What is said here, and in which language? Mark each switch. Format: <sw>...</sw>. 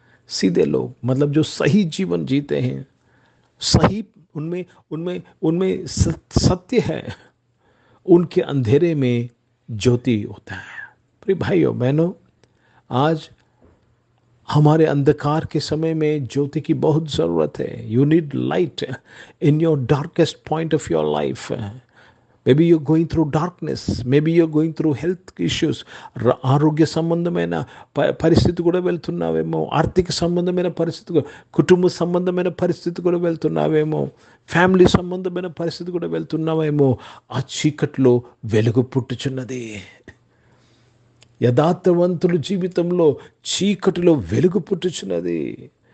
<hi>सीधे लोग मतलब जो सही जीवन जीते हैं, सही उनमें सत्य है, उनके अंधेरे में ज्योति होता है. प्रिय भाइयों बहनों, आज हमारे अंधकार के समय में ज्योति की बहुत ज़रूरत है.</hi> <en>You need light in your darkest point of your life. Maybe you're going through darkness. Maybe you're going through health issues.</en> <te>ఆరోగ్య సంబంధమైన పరిస్థితి కూడా వెళ్తున్నావేమో, ఆర్థిక సంబంధమైన పరిస్థితి, కుటుంబ సంబంధమైన పరిస్థితి కూడా వెళ్తున్నావేమో, ఫ్యామిలీ సంబంధమైన పరిస్థితి కూడా వెళ్తున్నావేమో. ఆ చీకట్లో వెలుగు పుట్టుచున్నది. యథార్థవంతుల జీవితంలో చీకటిలో వెలుగు పుట్టుచున్నది.</te>